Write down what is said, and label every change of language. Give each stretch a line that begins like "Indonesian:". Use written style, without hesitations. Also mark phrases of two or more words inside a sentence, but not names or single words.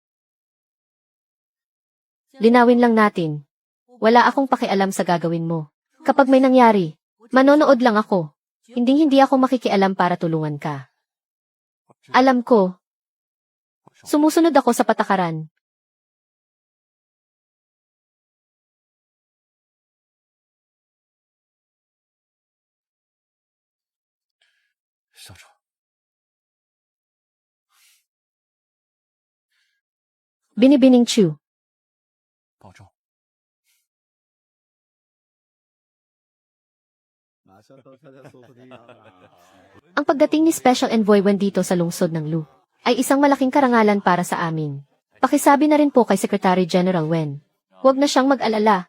Filipino: Linawin lang natin. Wala akong pakialam sa gagawin mo. Kapag may nangyari, manonood lang ako. Hindi ako makikialam para tulungan ka. Alam ko. Sumusunod ako sa patakaran.
Chinese: 校长，
Filipino: Binibining Chu.
Chinese: 保重。
Filipino: Ang pagdating ni Special Envoy Wen dito sa lungsod ng Lu ay isang malaking karangalan para sa amin. Pakisabi na rin po kay
English: Secretary General
Filipino: Wen. Huwag na siyang mag-alala.